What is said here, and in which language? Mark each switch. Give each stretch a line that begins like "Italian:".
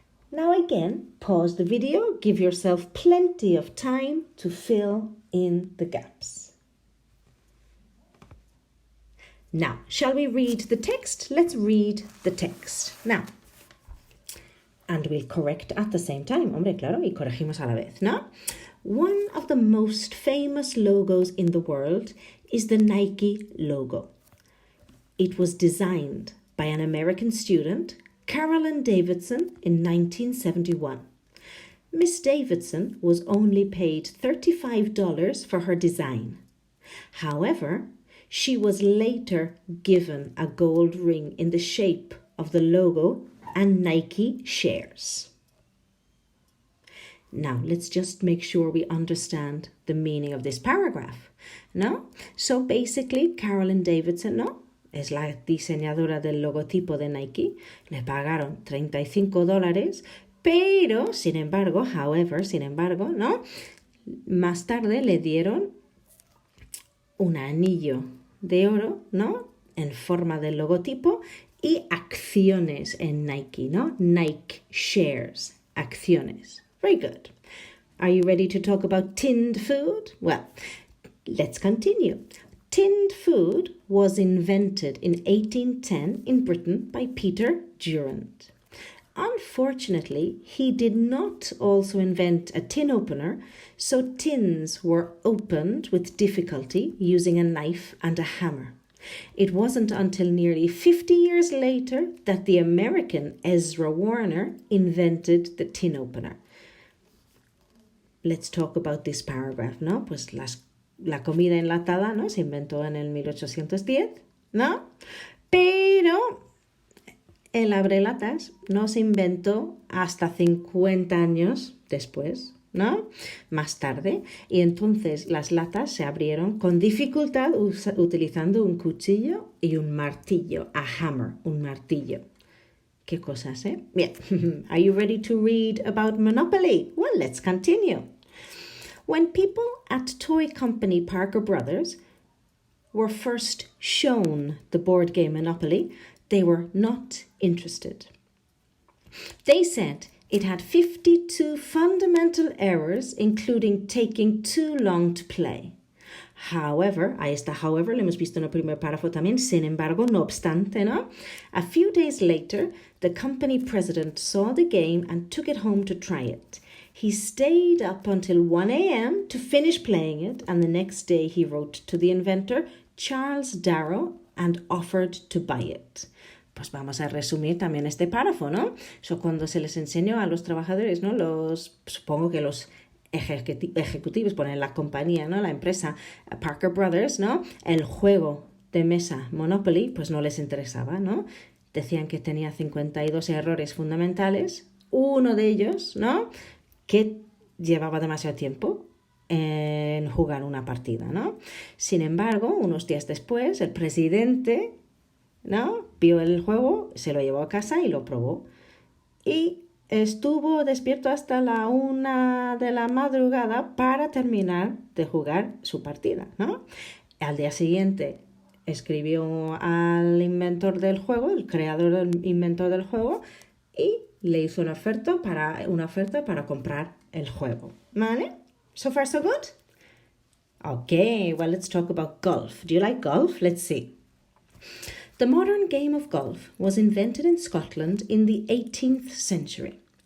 English: Now again, pause the video, give yourself plenty of time to fill in the gaps. Now, shall we read the text? Let's read the text. Now, and we'll correct at the same time.
Spanish: Hombre, claro, y corregimos a la vez, ¿no?
English: One of the most famous logos in the world is the Nike logo. It was designed by an American student, Carolyn Davidson, in 1971. Miss Davidson was only paid $35 for her design. However, she was later given a gold ring in the shape of the logo and Nike shares. Now, let's just make sure we understand the meaning of this paragraph. No? So basically, Carolyn Davidson, no?
Spanish: Es la diseñadora del logotipo de Nike, le pagaron $35, pero, sin embargo, ¿no? Más tarde le dieron un anillo de oro, ¿no? En forma del logotipo y acciones en Nike, ¿no?
English: Nike shares, acciones. Very good. Are you ready to talk about tinned food? Well, let's continue. Tinned food was invented in 1810 in Britain by Peter Durand. Unfortunately, he did not also invent a tin opener, so tins were opened with difficulty using a knife and a hammer. It wasn't until nearly 50 years later that the American Ezra Warner invented the tin opener. Let's talk about this paragraph, ¿no?
Spanish: Pues la comida enlatada, ¿no? Se inventó en el 1810, ¿no? Pero el abrelatas no se inventó hasta 50 años después, ¿no? Más tarde. Y entonces las latas se abrieron con dificultad utilizando un cuchillo y un martillo, a hammer, un martillo. Qué cosas, ¿eh? Bien.
English: Are you ready to read about Monopoly? Well, let's continue. When people at toy company Parker Brothers were first shown the board game Monopoly, they were not interested. They said it had 52 fundamental errors, including taking too long to play.
Spanish: However, ahí está however, lo hemos visto en el primer párrafo también, sin embargo, no obstante, ¿no?
English: A few days later, the company president saw the game and took it home to try it. He stayed up until 1 a.m. to finish playing it, and the next day he wrote to the inventor, Charles Darrow, and offered to buy it.
Spanish: Pues vamos a resumir también este párrafo, ¿no? Cuando se les enseñó a los trabajadores, ¿no? Supongo que los ejecutivos, ponen la compañía, ¿no? La empresa Parker Brothers, ¿no? El juego de mesa Monopoly, pues no les interesaba, ¿no? Decían que tenía 52 errores fundamentales, uno de ellos, ¿no? Que llevaba demasiado tiempo en jugar una partida, ¿no? Sin embargo, unos días después, el presidente, ¿no? Vio el juego, se lo llevó a casa y lo probó. Y estuvo despierto hasta la 1 de la madrugada para terminar de jugar su partida, ¿no? Al día siguiente escribió al inventor del juego, el creador del inventor del juego, y le hizo una oferta para comprar el juego, ¿vale?
English: So far, so good? Okay, well, let's talk about golf. Do you like golf? Let's see. The modern game of golf was invented in Scotland in the 18th century.